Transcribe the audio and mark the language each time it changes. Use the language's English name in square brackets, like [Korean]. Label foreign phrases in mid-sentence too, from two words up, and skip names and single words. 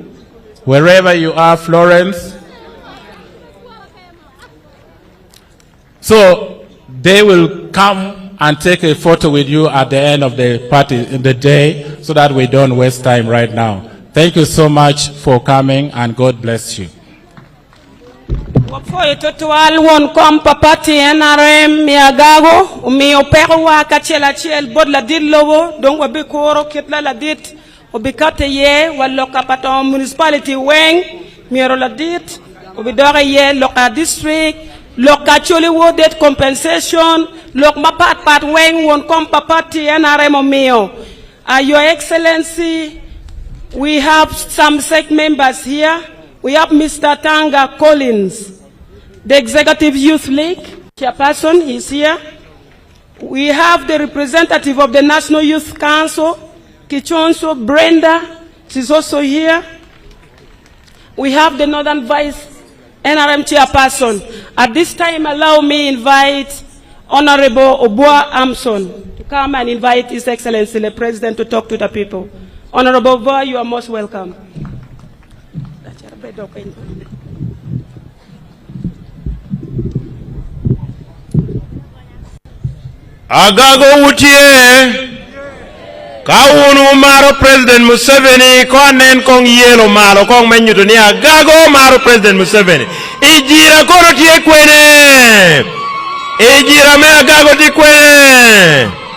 [English] Wherever you are, Florence. So they will come and take a photo with you at the end of the party in the day so that we don't waste time right now. Thank you so much for coming and God bless you. [Acoli] Wafoye totual won kom papati NRM mi Agago mi opero wa kachela chiel bod la dit lowo donc wabi koro kitla la dit obikate ye wallo kapato municipality weng miero la dit obidore ye loka district loka choli wo det compensation lok mapat weng won kom papati NRM mio. [English] Your Excellency, we have some SEC members here. We have Mr. Tanga Collins, the Executive Youth League chairperson, he's here. We have the representative of the National Youth Council, Kichonso Brenda, she's also here. We have the Northern Vice NRM chairperson. At this time, allow me invite Honorable Obua Amson to come and invite His Excellency the President to talk to the people. Honorable Obua, you are most welcome. [Acoli] Agago wutie kawunu maro President Museveni konen kong yelo malo kong menyuto ni Agago maro President Museveni ijira koro tie kwene ijira me Agago tie kwene.